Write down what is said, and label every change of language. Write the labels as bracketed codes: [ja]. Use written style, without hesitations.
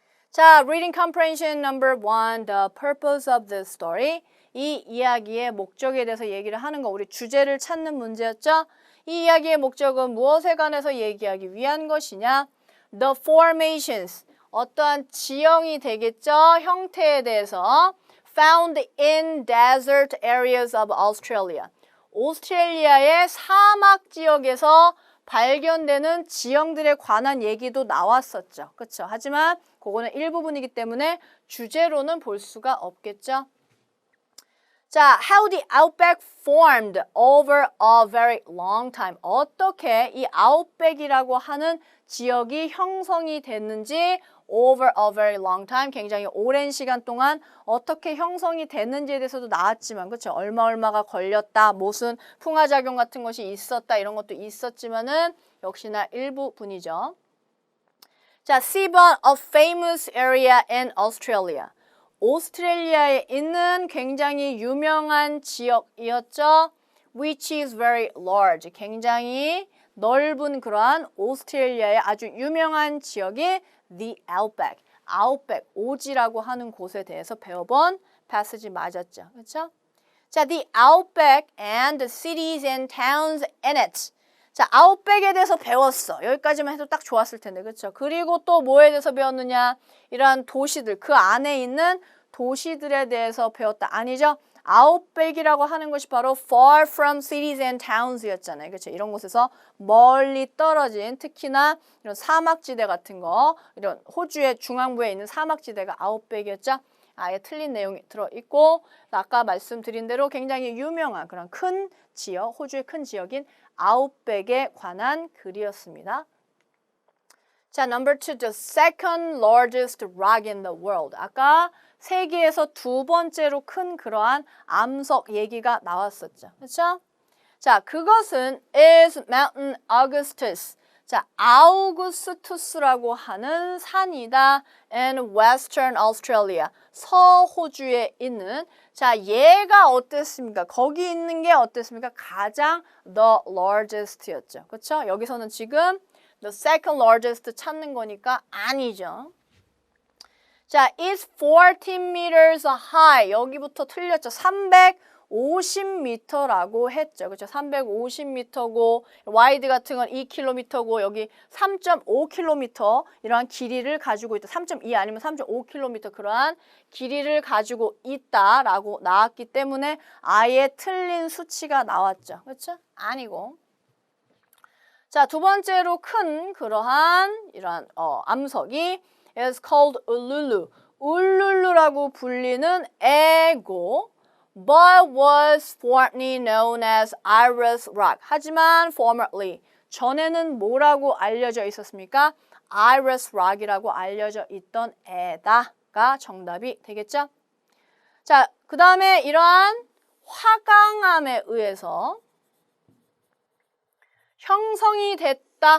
[en] 자, Reading Comprehension number 1, The purpose of the story. [ko] 이 이야기의 목적에 대해서 얘기를 하는 거, 우리 주제를 찾는 문제였죠? 이 이야기의 목적은 무엇에 관해서 얘기하기 위한 것이냐? [en] The formations, [ko] 어떠한 지형이 되겠죠? 형태에 대해서 [en] found in desert areas of Australia. [ko] 오스트레일리아의 사막 지역에서 발견되는 지형들에 관한 얘기도 나왔었죠. 그렇죠? 하지만 그거는 일부분이기 때문에 주제로는 볼 수가 없겠죠? [en] 자, how the outback formed over a very long time. [ko] 어떻게 이 outback이라고 하는 지역이 형성이 됐는지 [en] over a very long time, [ko] 굉장히 오랜 시간 동안 어떻게 형성이 됐는지에 대해서도 나왔지만, 그렇죠? 얼마가 걸렸다, 무슨 풍화작용 같은 것이 있었다, 이런 것도 있었지만은 역시나 일부분이죠. [en] 자, 10번, a famous area in Australia. [ko] 오스트레일리아에 있는 굉장히 유명한 지역이었죠. [en] Which is very large. [ko] 굉장히 넓은 그러한 오스트레일리아의 아주 유명한 지역이 The Outback. Outback, 오지라고 하는 곳에 대해서 배워본 패시지 맞았죠. 그렇죠? [en] 자, The Outback and the cities and towns in it. [ko] 자, 아웃백에 대해서 배웠어. 여기까지만 해도 딱 좋았을 텐데, 그렇죠? 그리고 또 뭐에 대해서 배웠느냐? 이러한 도시들, 그 안에 있는 도시들에 대해서 배웠다. 아니죠? 아웃백이라고 하는 것이 바로 [en] far from cities and towns [ko] 였잖아요. 그렇죠? 이런 곳에서 멀리 떨어진, 특히나 이런 사막지대 같은 거, 이런 호주의 중앙부에 있는 사막지대가 아웃백이었죠. 아예 틀린 내용이 들어있고 아까 말씀드린 대로 굉장히 유명한 그런 큰 지역, 호주의 큰 지역인 아웃백에 관한 글이었습니다. [en] 자, number 2, the second largest rock in the world. [ko] 아까 세계에서 두 번째로 큰 그러한 암석 얘기가 나왔었죠. 그렇죠? [en] 자, 그것은 is Mountain Augustus. [ko] 자, 아우구스투스라고 하는 산이다. [en] in Western Australia. [ko] 서호주에 있는. 자, 얘가 어땠습니까? 거기 있는 게 어땠습니까? 가장 [en] the largest [ko] 였죠. 그렇죠? 여기서는 지금 [en] the second largest [ko] 찾는 거니까 아니죠. [en] 자, is 14 meters high. [ko] 여기부터 틀렸죠. 350m라고 했죠. 그렇죠? 350m고 와이드 같은 건 2km고 여기 3.5km 이러한 길이를 가지고 있다. 3.2 아니면 3.5km 그러한 길이를 가지고 있다라고 나왔기 때문에 아예 틀린 수치가 나왔죠. 그렇죠? 아니고. 자, 두 번째로 큰 그러한 이러한 암석이 [en] is called [ko] 울룰루. 울룰루라고 불리는 애고 [en] but was formerly known as Iris Rock. [ko] 하지만 formerly 전에는 뭐라고 알려져 있었습니까? Iris Rock이라고 알려져 있던 애다가 정답이 되겠죠? 자, 그 다음에 이러한 화강암에 의해서 형성이 됐다.